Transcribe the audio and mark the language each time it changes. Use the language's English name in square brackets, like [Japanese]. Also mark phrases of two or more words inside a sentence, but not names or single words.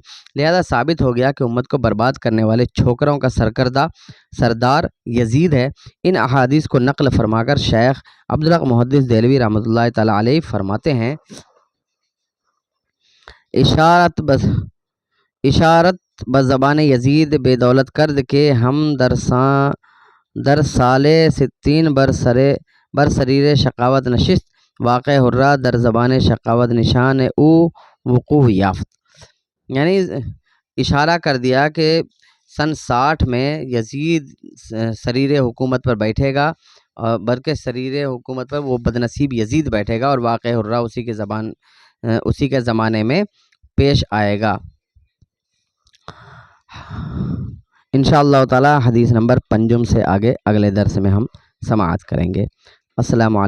[Urdu] لہذا ثابت ہو گیا کہ امت کو برباد کرنے والے چھوکروں کا سردار یزید ہے۔ ان احادیث کو نقل فرما کر شیخ عبدالحق محدث دہلوی رحمۃ اللہ تعالی علیہ فرماتے ہیں، [Persian] اشارت بزبان یزید بے دولت کرد کے ہم در سال 60 برسریر شقاوت نشست، واقع حرہ در زبان شقاوت نشان او وقوع یافت۔ [Urdu] یعنی اشارہ کر دیا کہ سن 60 میں یزید سریر حکومت پر بیٹھے گا، بلکہ سریر حکومت پر وہ بدنصیب یزید بیٹھے گا، اور واقع حرہ اسی کے زمانے میں پیش آئے گا۔ انشاءاللہ تعالی حدیث نمبر 5 سے آگے اگلے درس میں ہم سماعت کریں گے۔